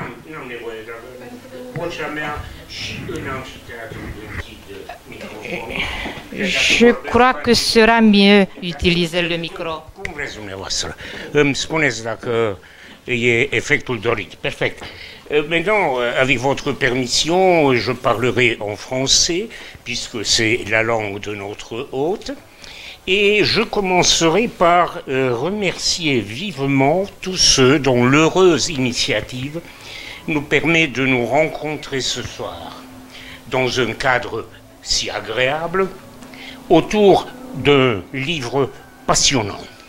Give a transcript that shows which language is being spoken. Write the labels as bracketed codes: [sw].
[ro] N-am nevoie, dar vocea mea și în amfiteatru închid microfonul. [fr] Je crois que sera mieux utiliser le micro. [ro] Cum vreți dumneavoastră? Îmi spuneți dacă e efectul dorit. Perfect. [fr] Maintenant, avec votre permission, je parlerai en français, puisque c'est la langue de notre hôte. Et je commencerai par remercier vivement tous ceux dont l'heureuse initiative nous permet de nous rencontrer ce soir, dans un cadre si agréable, autour d'un livre passionnant.